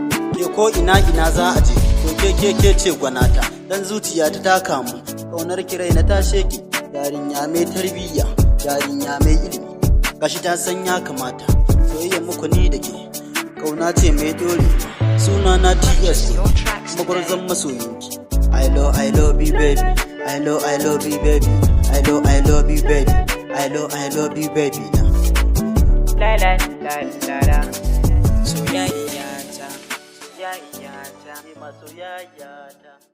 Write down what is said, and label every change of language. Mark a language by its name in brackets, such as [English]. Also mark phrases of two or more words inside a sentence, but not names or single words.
[Hausa] Ke ko ina za a je, to ke ce gwanata. Dan zuciya ta kamu, kaunar kirai na tashe ki. Yarinya mai tarbiyya, yarinya mai ilimi, gashi ta san ya kamata. Soyayya muku ni da ke, kauna ce mai dole. Suna na TS, magwarzon masoyinki. [English] I love you baby, I love you baby, I love you baby, I love you baby. La la la la la. [Hausa] Soyayya ta, soyayya ta, soyayya ta.